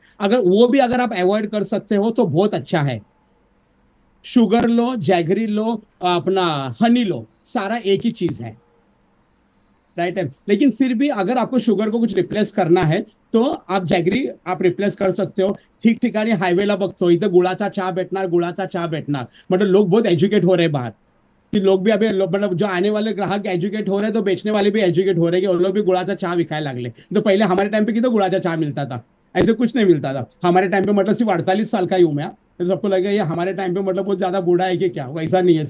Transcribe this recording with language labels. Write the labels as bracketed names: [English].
[Hindi] अगर वो भी अगर आप अवॉइड कर सकते हो तो बहुत अच्छा है. शुगर लो, जैगरी लो, अपना हनी लो, सारा एक ही चीज है, राइट है. लेकिन फिर भी अगर आपको शुगर को कुछ रिप्लेस करना है तो आप जैगरी आप रिप्लेस कर सकते हो. [Marathi] ठिकठिकाणी हायवेला बघतो इथं गुळाचा चहा भेटणार. [Hindi] मतलब लोग बहुत एजुकेट हो रहे हैं बाहर कि लोग भी अभी मतलब जो आने वाले ग्राहक एजुकेट हो रहे हैं तो बेचने वाले भी एजुकेट हो रहे हैं कि उन लोग भी गुड़ाचा चाय [Marathi] विकाय लागले. [Hindi] तो पहले हमारे टाइम पे कितना गुड़ाचा चाय मिलता था, ऐसे कुछ नहीं मिलता था. हमारे टाइम पे मतलब सिर्फ 48 साल का ही हूं मैं, तो सबको लगा ये हमारे टाइम पे मतलब बहुत ज्यादा बूढ़ा है कि क्या, वैसा नहीं है.